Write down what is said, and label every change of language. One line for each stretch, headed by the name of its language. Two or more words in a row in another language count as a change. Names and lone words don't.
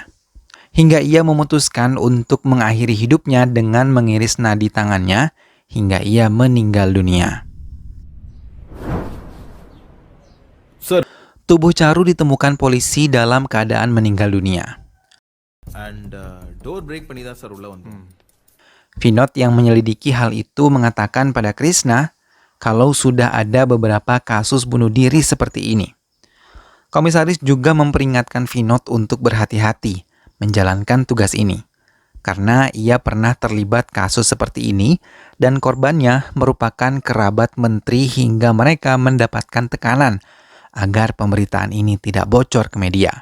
Indonesian: Hingga ia memutuskan untuk mengakhiri hidupnya dengan mengiris nadi tangannya hingga ia meninggal dunia. Sir. Tubuh Charu ditemukan polisi dalam keadaan meninggal dunia.
English: Door break
Tamil: பண்ணி தான் சார் உள்ள வந்தோம்.
Indonesian: Vinod yang menyelidiki hal itu mengatakan pada Krishna kalau sudah ada beberapa kasus bunuh diri seperti ini. Komisaris juga memperingatkan Vinod untuk berhati-hati menjalankan tugas ini, karena ia pernah terlibat kasus seperti ini dan korbannya merupakan kerabat menteri hingga mereka mendapatkan tekanan agar pemberitaan ini tidak bocor ke media.